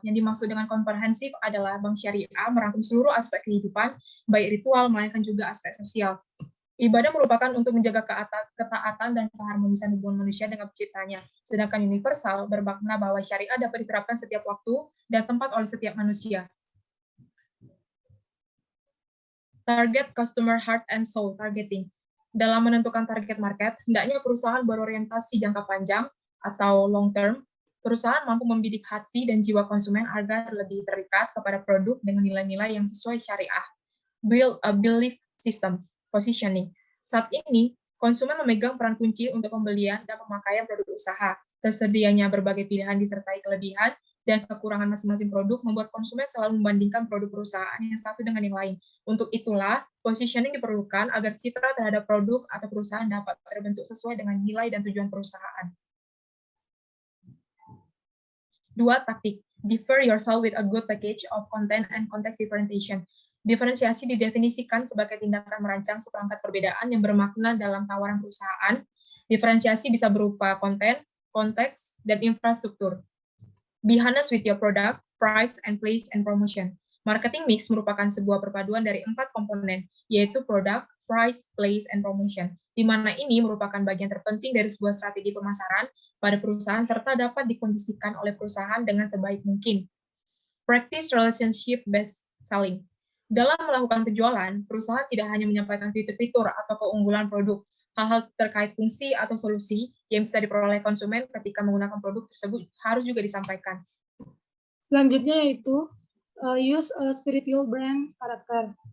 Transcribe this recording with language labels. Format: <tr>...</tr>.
<id>Yang dimaksud dengan komprehensif adalah bank syariah merangkum seluruh aspek kehidupan, baik ritual, melainkan juga aspek sosial. Ibadah merupakan untuk menjaga ketaatan dan keharmonisan hubungan manusia dengan penciptanya. Sedangkan universal bermakna bahwa syariah dapat diterapkan setiap waktu dan tempat oleh setiap manusia.</id> <en>Target customer heart and soul targeting.</en> <id>Dalam menentukan target market, hendaknya perusahaan berorientasi jangka panjang atau long term. Perusahaan mampu membidik hati dan jiwa konsumen agar lebih terikat kepada produk dengan nilai-nilai yang sesuai syariah.</id> <en>Build a belief system. Positioning.</en> <id>Saat ini, konsumen memegang peran kunci untuk pembelian dan pemakaian produk usaha. Tersedianya berbagai pilihan disertai kelebihan dan kekurangan masing-masing produk membuat konsumen selalu membandingkan produk perusahaan yang satu dengan yang lain. Untuk itulah, positioning diperlukan agar citra terhadap produk atau perusahaan dapat terbentuk sesuai dengan nilai dan tujuan perusahaan. 2. Taktik.</id> <en>Differ yourself with a good package of content and context differentiation.</en> <id>Diferensiasi didefinisikan sebagai tindakan merancang seperangkat perbedaan yang bermakna dalam tawaran perusahaan. Diferensiasi bisa berupa konten, konteks, dan infrastruktur.</id> <en>Be honest with your product, price, and place and promotion.</en> <id>Marketing mix merupakan sebuah perpaduan dari 4 komponen, yaitu product, price, place, and promotion, di mana ini merupakan bagian terpenting dari sebuah strategi pemasaran pada perusahaan serta dapat dikondisikan oleh perusahaan dengan sebaik mungkin.</id> <en>Practice relationship-based selling.</en> <id>Dalam melakukan penjualan, perusahaan tidak hanya menyampaikan fitur-fitur atau keunggulan produk, hal-hal terkait fungsi atau solusi yang bisa diperoleh konsumen ketika menggunakan produk tersebut harus juga disampaikan. Selanjutnya yaitu use a spiritual brand karakter.</id>